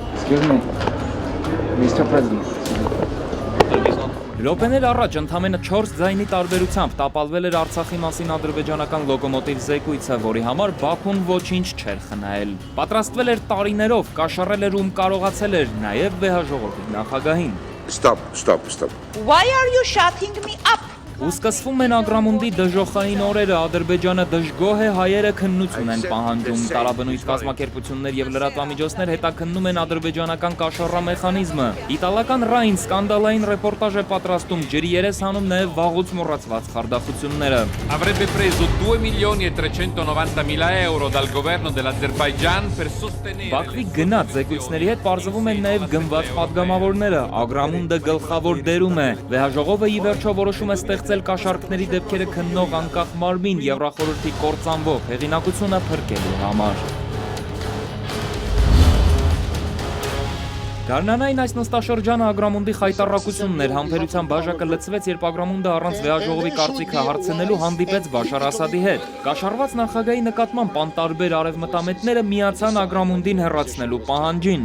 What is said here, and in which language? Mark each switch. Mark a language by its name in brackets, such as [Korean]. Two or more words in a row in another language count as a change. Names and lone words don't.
[Armenian] Րոպեներ առաջ ընդամենը 4 ձայնի տարբերությամբ տապալվել էր Արցախի մասին ադրբեջանական լոկոմոտիվ զեկույցը, որի համար Բաքուն ոչինչ չէր խնայել։ Պատրաստվել էր տարիներով, կաշառել էր ում կարողացել էր, նաև վեհաժողովի նախագահին։ [English] Stop. Why are you shutting me up? [Armenian] Ու սկսվում են Ագրամոնդի դժոխային օրերը, Ադրբեջանը դժգոհ է, հայերը քննություն են պահանջում, տարաբնույթ կազմակերպություններ և լրատվամիջոցներ հետաքննում են ադրբեջանական կաշառամեխանիզմը։ Իտալական Ռայն սկանդալային ռեպորտաժ է պատրաստում, ջրի երես հանում նաև վաղուց մոռացված խարդախությունները։ [Italian] Avrebbe preso 2.390.000 euro dal governo dell'Azerbaijan per sostenere. [Armenian] Բաքվի գնաց զեկույցների հետ պարզվում են նաև գնված պատգամավորները, Ագրամոնդը գլխավոր դերում է, վեհաժողովը ի վերջո որոշում է ստեղծել կաշառքների դեպքերը քննող անկախ մարմին Եվրախորհրդի կործանվող հեղինակությունը փրկելու համար։ Գարնանային այս նստաշրջանը Ագրամոնդի խայտառակությունն էր, համբերության բաժակը լցվեց, երբ Ագրամոնդը առանց վեհաժողովի կարծիքը հարցնելու հանդիպեց Բաշար Ասադի հետ։ Կաշառված նախագահի նկատմամբ անտարբեր արևմտամետները միացան Ագրամոնդին հեռացնելու պահանջին։